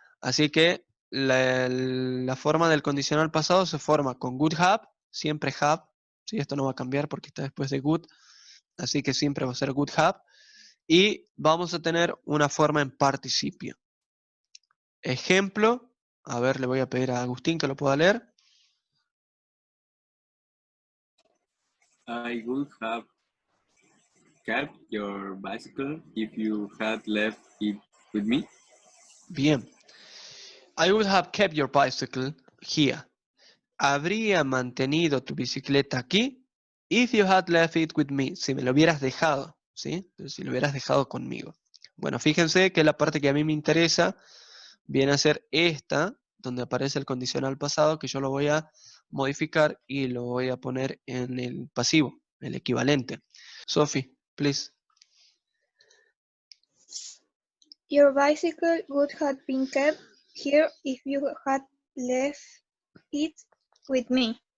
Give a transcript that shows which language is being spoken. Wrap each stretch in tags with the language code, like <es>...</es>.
<es>Así que la forma del condicional pasado se forma con would have, siempre have, ¿sí? Esto no va a cambiar porque está después de would, así que siempre va a ser would have, y vamos a tener una forma en participio. Ejemplo, a ver, le voy a pedir a Agustín que lo pueda leer.</es> <en>I would have kept your bicycle if you had left it with me.</en> <es>Bien.</es> <en>I would have kept your bicycle here.</en> <es>Habría mantenido tu bicicleta aquí</es> <en>if you had left it with me.</en> <es>Si me lo hubieras dejado, ¿sí? Si lo hubieras dejado conmigo. Bueno, fíjense que la parte que a mí me interesa viene a ser esta, donde aparece el condicional pasado, que yo lo voy a modificar y lo voy a poner en el pasivo, el equivalente.</es> <en>Sophie, please. Your bicycle would have been kept here if you had left it with me.</en>